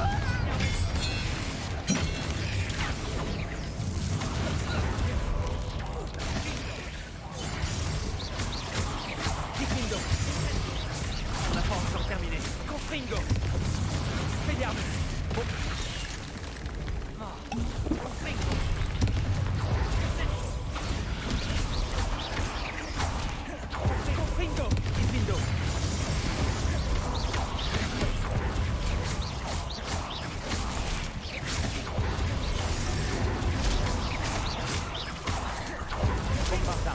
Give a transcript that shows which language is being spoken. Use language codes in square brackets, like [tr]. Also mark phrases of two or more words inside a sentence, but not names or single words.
[fr] Diffindo. On n'a pas encore terminé. Confringo. Spédiarmus. Confringo. Confringo. Diffindo. Bombarda.